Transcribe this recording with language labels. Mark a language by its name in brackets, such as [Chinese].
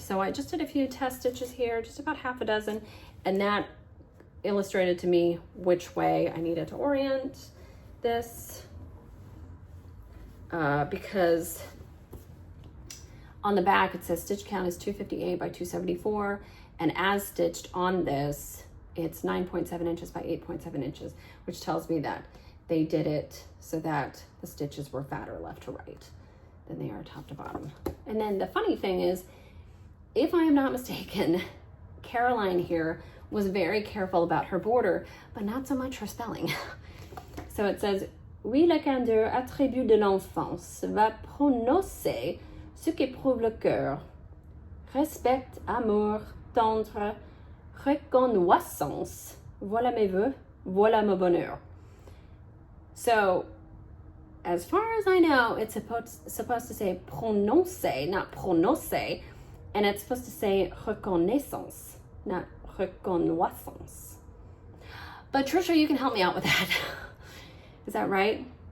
[English] So I just did a few test stitches here, just about half a dozen, and that illustrated to me which way I needed to orient this because on the back, it says stitch count is 258 by 274, and as stitched on this, it's 9.7 inches by 8.7 inches, which tells me that they did it so that the stitches were fatter left to right than they are top to bottom. And then the funny thing is, if I am not mistaken, Caroline here was very careful about her border, but not so much her spelling. So it says, [French] oui, le candeur, attribut de l'enfance, va prononcer ce qu'éprouve le cœur. Respect, amour, tendre, reconnaissance. Voilà mes vœux, voilà mon bonheur. [English] So, as far as I know, it's supposed to say prononcer, not prononcer, and it's supposed to say reconnaissance, not reconnaissance. But Trisha, you can help me out with that. Is that right?